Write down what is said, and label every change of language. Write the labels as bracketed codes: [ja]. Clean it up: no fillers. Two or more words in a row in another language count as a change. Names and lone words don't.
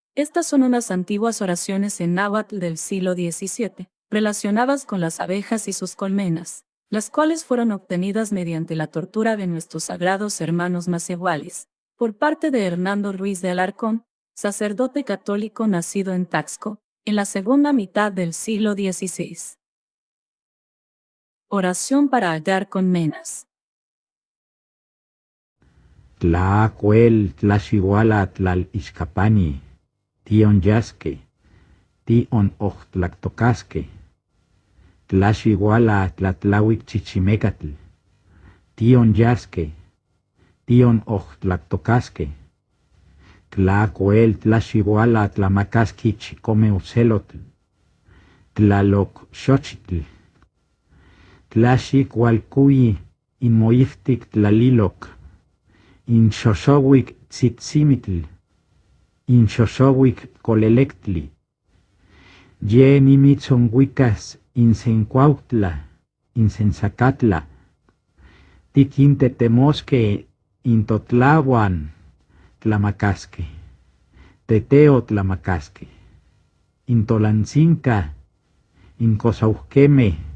[es] Estas son unas antiguas oraciones en náhuatl del siglo XVII, relacionadas con las abejas y sus colmenas, las cuales fueron obtenidas mediante la tortura de nuestros sagrados hermanos macehuales, por parte de Hernando Ruiz de Alarcón, sacerdote católico nacido en Taxco, en la segunda mitad del siglo XVI. Oración para hallar colmenas. [nah] Tlacuel, tlaxihuala, tlalixcapani, tion yasque, tion ojtlactocasque, tlaxihuala, tlatlahuic chichimecatl, tion yasque, tion ojtlactocasque, tlacuel, tlaxihuala, tlamacasqui chicomeucelotl, tlaloc xochitl, tlaxicualcuyi, inmoiftic tlaliloc, in xoxowic tzitzimitl, in xoxowic colelectli, ye nimitzonhuicas insencuautla, insenzacatla, tiquintetemosque intotlahuan tlamacasque, teteo tlamacasque, intolancinca, incosauqueme,